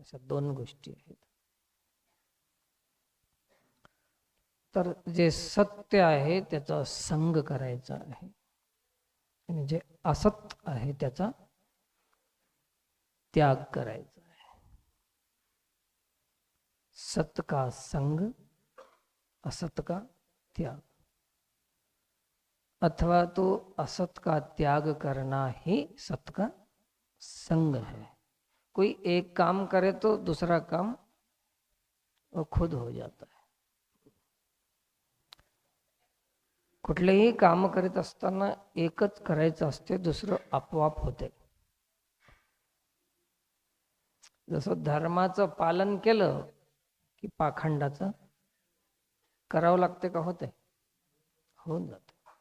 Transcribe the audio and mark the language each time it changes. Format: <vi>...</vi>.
<mr>अशा दोन गोष्टी आहेत। तर जे सत्य आहे त्याचा संग करायचा आहे आणि जे असत आहे त्याचा त्याग करायचा आहे।</mr> <hi>सत का संग असत का त्याग, अथवा तो असत का त्याग करना ही सत का संग है। कोई एक काम करे तो दूसरा काम वो खुद हो जाता है।</hi> <mr>कुठलेही काम करीत असताना एकच करायचं असते, दुसरं आपोआप होते। जसं धर्माचं पालन केलं की पाखंडाचं करावं लागते का होते? होऊन जाते।</mr>